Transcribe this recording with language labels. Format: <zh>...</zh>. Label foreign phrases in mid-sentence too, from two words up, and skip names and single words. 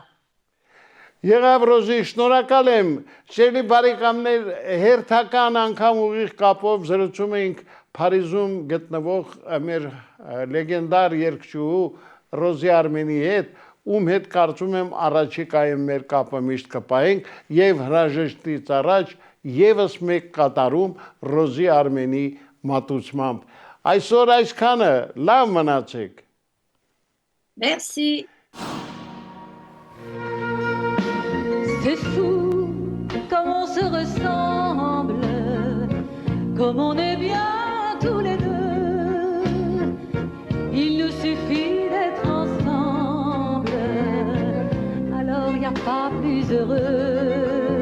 <hy>Եղավ Ռոզի, շնորհակալ եմ, շելի բարեկամներ, հերթական անգամ ուղիղ կապով զրուցում էինք Փարիզում գտնվող մեր լեգենդար երգչուհու Ռոզի Արմենի հետ, ում հետ կարծում եմ առաջիկայում մեր կապը միշտ կպահենք եւ հրաժեշտից առաջ եւս մեկ կատարում Ռոզի Արմենի մատուցմամբ։ Այսօր այսքանը, լավ մնացեք։</hy> <fr>Merci. C'est fou comme on se ressemble, comme on est bien tous les deux. Il nous suffit d'être ensemble, alors y a pas plus heureux.</fr>